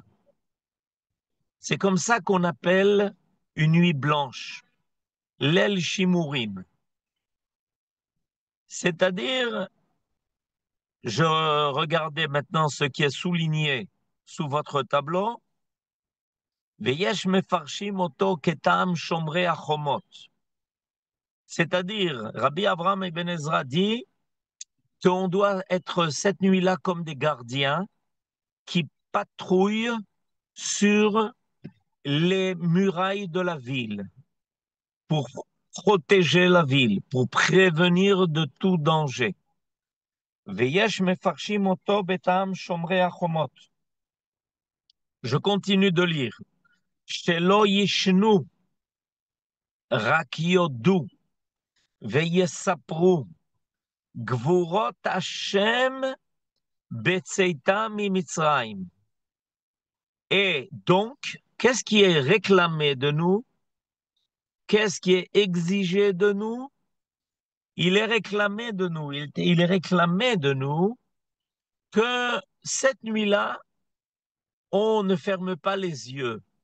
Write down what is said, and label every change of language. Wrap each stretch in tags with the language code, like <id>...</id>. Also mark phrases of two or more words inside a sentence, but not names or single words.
<fr>C'est comme ça qu'on appelle une nuit blanche, l'</fr> <he>ליל שימורים.</he> <fr>C'est-à-dire, je regardais maintenant ce qui est souligné sous votre tableau,</fr> <he>ויש מפרשים אותו כתם שומרי החומות.</he> <fr>C'est-à-dire, Rabbi Avraham Ibn Ezra dit qu'on doit être cette nuit-là comme des gardiens qui patrouillent sur les murailles de la ville pour protéger la ville, pour prévenir de tout danger.</fr> <he>ויש מפרשים אותו בתם שומרי החומות.</he> <fr>Je continue de lire.</fr> <he>שלא ישנו רק יודו ויספרו גבורות השם בצאתם ממצרים.</he> <fr>Et donc, qu'est-ce qui est réclamé de nous? Qu'est-ce qui est exigé de nous? Il est réclamé de nous, il est réclamé de nous que cette nuit-là, on ne ferme pas les yeux.</fr>